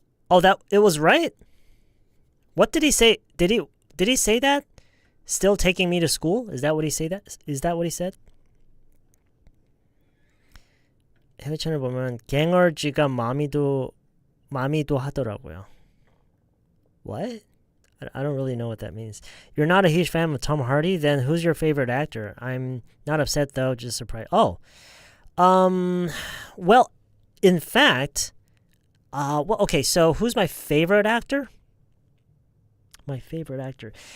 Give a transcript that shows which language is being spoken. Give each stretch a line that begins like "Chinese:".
English: Oh, it was right. What did he say? Did he say that? Still taking me to school? Is that what he said?
Korean: 해외 채널 보면 갱얼지가 마미도 하더라고요.
English: What? I don't really know what that means. You're not a huge fan of Tom Hardy? Then who's your favorite actor? I'm not upset though, just surprised. Oh. Well, in fact, okay, so who's my favorite actor? My favorite actor.